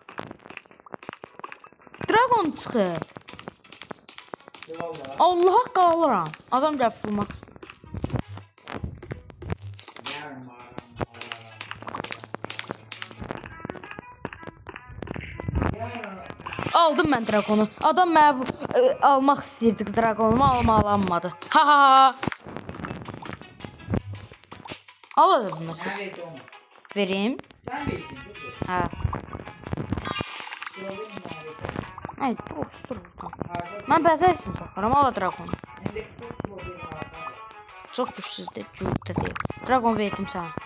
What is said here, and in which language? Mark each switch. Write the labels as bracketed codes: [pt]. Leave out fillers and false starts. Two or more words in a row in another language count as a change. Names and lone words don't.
[az] Dragon çıxır. Allaha qalıram. Adam gəlib vurmaq istəyir. Aldım mən dragonu. Adam mənə almaq istəyirdi dragonumu, almalanmadı. Ha ha ha. Al dedim məsəl. Verim. Sən verirsin, dur. Hə. Ay, dur buradan. Mən bəzər üçün saxlaram, al dragonu. Çox gücsüzdür, güclü deyil. Dragon verdim sənə.